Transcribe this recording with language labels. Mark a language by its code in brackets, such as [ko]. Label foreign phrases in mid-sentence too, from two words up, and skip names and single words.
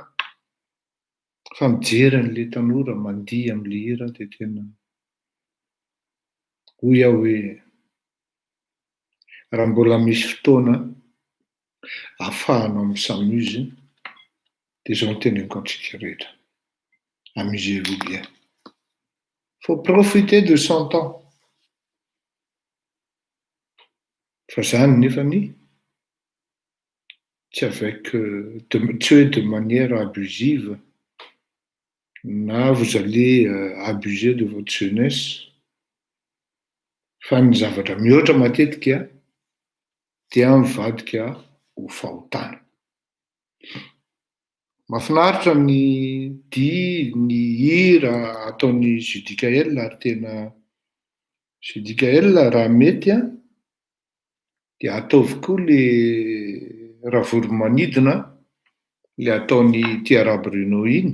[mg] Fa mijery an'ilay tanora mandihy amin'ilay hira dia tena hoy aho hoe raha mbola misy fotoana ahafahanao misamuse dia izao no teneniko antsika rehetra. [fr] Amusez-vous bien. Faut profiter de son temps. [mg] Fa zany nefany tsy avec tsy hoe [fr] de manière abusive [mg] na [fr] vous allez abuser de votre jeunesse. [mg] Fa ny zavatra mihoatra matetika dia mivadika ho fahotana. Mahafinaritra ny dia, ny hira ataon'ny Judicaël ary tena Judicaël raha mety dia ataovy koa le ravoromanidina le ataon'ny Tiara Bruno iny.